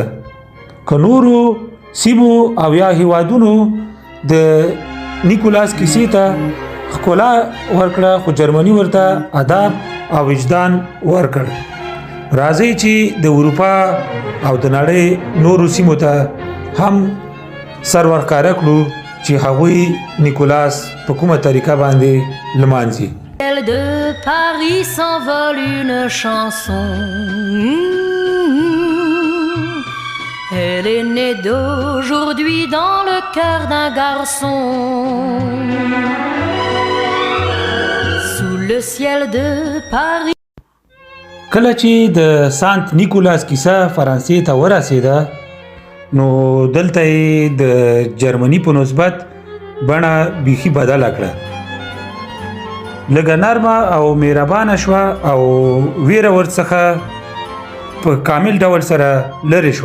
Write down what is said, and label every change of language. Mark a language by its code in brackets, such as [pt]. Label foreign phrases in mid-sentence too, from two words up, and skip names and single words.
[ps] که نورو سیمو او یا هیوادونو د نیکولاس کیسې ته ښکلا ورکړه خو جرمني ورته ادب او وجدان ورکړ. راځئ چې د اروپا او د نړۍ نورو سیمو ته هم سر ورښکاره کړو چې هغوی نیکولاس په کومه طریقه باندې لمانځي. [fr] De Paris s'envole une chanson. Elle est née d'aujourd'hui dans le cœur d'un garçon. Sous le ciel de Paris. [ps] کله چې د سانت نیکولاس کیسه فرانسې ته ورسېده نو دلته یې د جرمني په نسبت بڼه بیخي بدله کړه. لږه نرمه او مهربانه شوه او ویره ورڅخه په کامل ډول سره لرې شوه.